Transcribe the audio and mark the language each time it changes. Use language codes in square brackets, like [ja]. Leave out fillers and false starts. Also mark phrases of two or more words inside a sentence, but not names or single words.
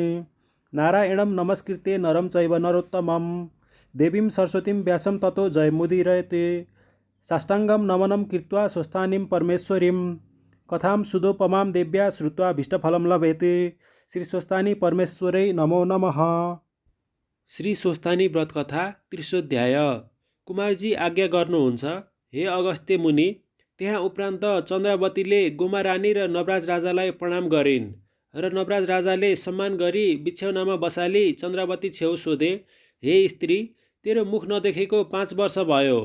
[sa] नारायणं नमस्कृत्य नरं चैव नरोत्तमं देवीं सरस्वतीं व्यासं ततो जयमुदीरयते। साष्टांगं नमनं कृत्वा स्वस्थानीं परमेश्वरीं कथां सुदोपमां देव्या श्रुत्वा भीष्टफलं लभेते। श्री स्वस्थानी परमेश्वरै नमो नमः। श्री स्वस्थानी व्रत कथा त्रिशोध्याय। [ne] कुमारजी आज्ञा गर्नुहुन्छ, हे अगस्त्य मुनि। त्यहाँ उपरान्त चन्द्रावतीले गोमा रानी र नवराज राजालाई प्रणाम गरिन् र नवराज राजाले सम्मान गरी बिछ्यौनामा बसाली चन्द्रावती छेउ सोधे, हे स्त्री, तेरो मुख नदेखेको 5 वर्ष भयो।